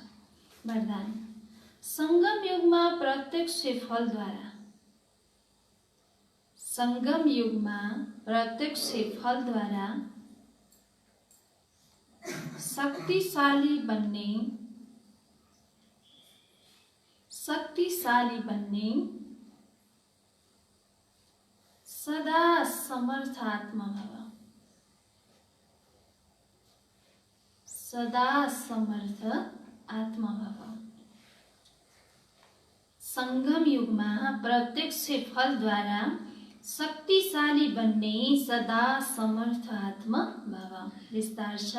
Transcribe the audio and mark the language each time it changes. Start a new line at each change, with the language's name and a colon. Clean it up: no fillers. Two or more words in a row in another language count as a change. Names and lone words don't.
Nepali: वरदान, संगम युगमा प्रत्यक्ष फलद्वारा शक्तिशाली बन्ने सदा समर्थ आत्मा भव। सदा समर्थ आत्मा भव। संगम युगमा प्रत्यक्ष फलद्वारा शक्तिशाली बन्ने सदा समर्थ आत्मा भव। विस्तार छ।